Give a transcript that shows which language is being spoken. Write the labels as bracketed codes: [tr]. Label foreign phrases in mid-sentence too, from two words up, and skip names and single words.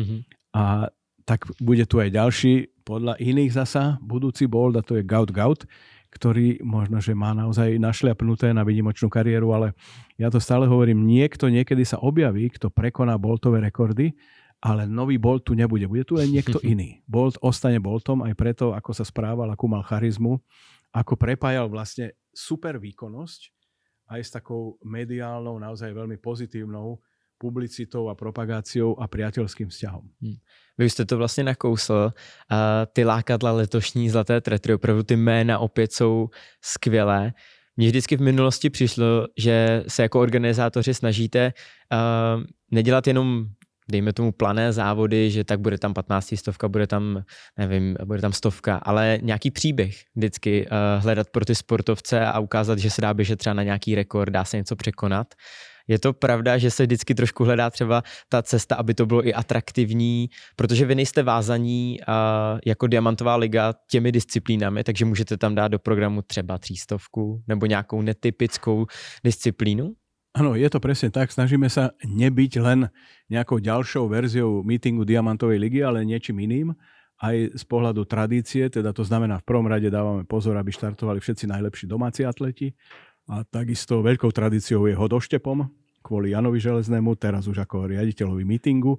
[sk] A tak bude tu aj ďalší, podľa iných zasa, budúci Bolt, a to je Gaut, ktorý možno, že má naozaj našliapnuté na výnimočnú kariéru, ale ja to stále hovorím, niekedy sa objaví, kto prekoná Boltové rekordy, ale nový Bolt tu nebude. Bude tu len niekto iný. Bolt ostane Boltom aj preto, ako sa správal, akú mal charizmu, ako prepájal vlastne super výkonnosť aj s takou mediálnou, naozaj veľmi pozitívnou publicitou a propagáciou a priateľským vzťahom. [cs] Vy jste to vlastně nakousl. Ty lákadla letošní Zlaté Tretry, opravdu ty jména opět jsou skvělé. Mně vždycky v minulosti přišlo, že se jako organizátoři snažíte nedělat jenom dejme tomu plané závody, že tak bude tam 15 stovka, bude tam, nevím, bude tam 100, ale nějaký příběh vždycky hledat pro ty sportovce a ukázat, že se dá běžet třeba na nějaký rekord, dá se něco překonat. Je to pravda, že se vždycky trošku hledá třeba ta cesta, aby to bylo i atraktivní, protože vy nejste vázaní jako Diamantová liga těmi disciplínami, takže můžete tam dát do programu třeba 300 nebo nějakou netypickou disciplínu? [sk] Áno, je to presne tak. Snažíme sa nebyť len nejakou ďalšou verziou meetingu Diamantovej ligy, ale niečím iným. Aj z pohľadu tradície, teda to znamená v prvom rade dávame pozor, aby štartovali všetci najlepší domáci atleti. A takisto veľkou tradíciou je hodoštepom kvôli Janovi Železnému, teraz už ako riaditeľovi meetingu.